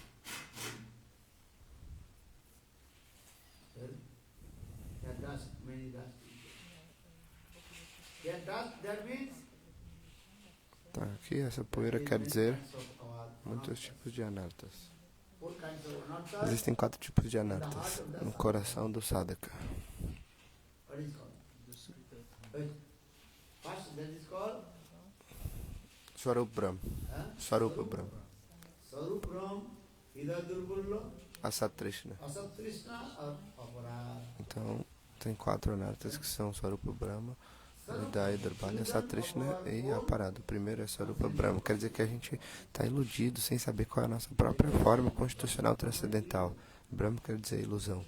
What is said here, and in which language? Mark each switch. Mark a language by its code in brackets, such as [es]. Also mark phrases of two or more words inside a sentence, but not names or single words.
[pt] Tá, aqui essa poeira quer dizer muitos tipos de anartas. Existem 4 tipos de anartas no coração do sadhaka. Swarup Brahma. Swarupa Brahma. Asatrishna. Então, tem 4 anartas que são Swarupa Brahma, Vidaya, Durbalya, Asatrishna e Aparada. O primeiro é Swarupa Brahma. Quer dizer que a gente está iludido sem saber qual é a nossa própria forma constitucional transcendental. Brahma quer dizer ilusão.